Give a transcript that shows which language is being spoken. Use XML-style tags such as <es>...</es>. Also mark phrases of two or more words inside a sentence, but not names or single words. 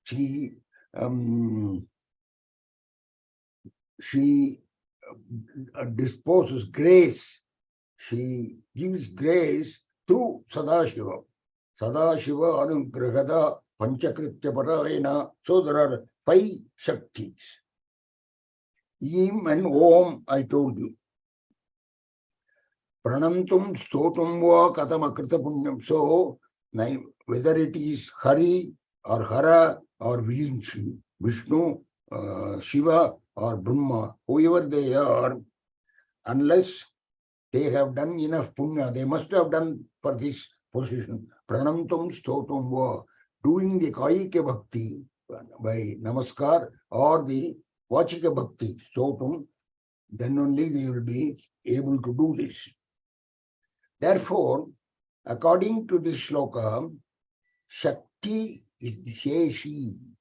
<en>She disposes grace. She gives grace through Sadashiva.</en> <sa>Sadashiva Anugrahada Panchakritya Parayana.</sa> <en>So there are 5 Shaktis. Im and Om, I told you.</en> <sa>Pranantum stotum va katamakrita punyam.</sa> <en>So, whether it is Hari or Hara or Vishnu, Shiva or Brahma, whoever they are, unless they have done enough punya, they must have done for this position.</en> <sa>Pranantum stotum va,</sa> <en>doing the</en> <sa>Kayika Bhakti</sa> <en>by Namaskar or the</en> <sa>Vachika Bhakti,</sa> <en>stotum, then only they will be able to do this. Therefore, according to this Sloka, Shakti is the Sheshi.</en>